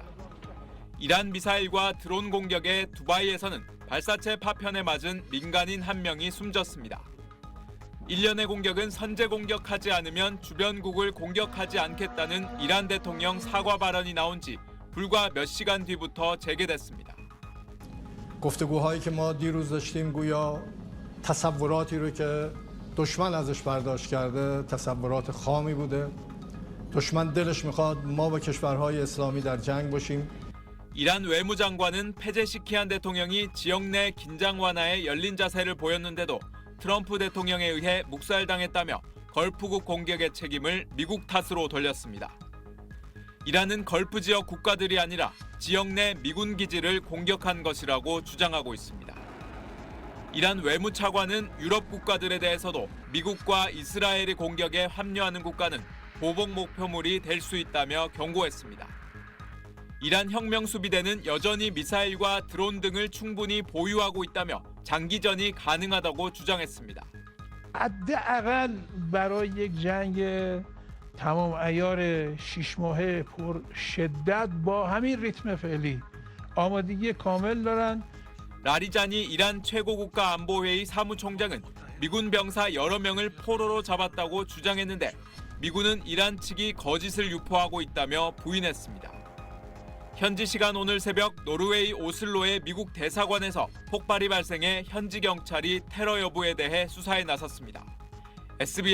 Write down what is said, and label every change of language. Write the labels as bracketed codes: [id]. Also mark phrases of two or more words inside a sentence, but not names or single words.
[ko] 이란 미사일과 드론 공격에 두바이에서는 발사체 파편에 맞은 민간인 한 명이 숨졌습니다. 일련의 공격은 선제 공격하지 않으면 주변국을 공격하지 않겠다는 이란 대통령 사과 발언이 나온 지 불과 몇 시간 뒤부터 재개됐습니다. [fa] گفتگوهایی که ما دیروز داشتیم گویا تصوراتی رو که دشمن ازش برداشت کرده تصورات خامی بوده. دشمن دلش میخواد ما با کشورهای اسلامی در جنگ باشیم. [ko] 이란 외무장관은 페제시키안 대통령이 지역 내 긴장 완화에 열린 자세를 보였는데도 트럼프 대통령에 의해 묵살당했다며 걸프국 공격의 책임을 미국 탓으로 돌렸습니다. 이란은 걸프 지역 국가들이 아니라 지역 내 미군 기지를 공격한 것이라고 주장하고 있습니다. 이란 외무차관은 유럽 국가들에 대해서도 미국과 이스라엘의 공격에 합류하는 국가는 보복 목표물이 될 수 있다며 경고했습니다. 이란 혁명수비대는 여전히 미사일과 드론 등을 충분히 보유하고 있다며 장기전이 가능하다고 주장했습니다. [fa] حداقل برای یک جنگ تمام عیار 6 ماهه پر شدت با همین ریتم فعلی آمادگی کامل دارن. [ko] 라리자니 이란 최고국가안보회의 사무총장은 미군 병사 여러 명을 포로로 잡았다고 주장했는데 미군은 이란 측이 거짓을 유포하고 있다며 부인했습니다. 현지 시간 오늘 새벽 노르웨이 오슬로의 미국 대사관에서 폭발이 발생해 현지 경찰이 테러 여부에 대해 수사에 나섰습니다.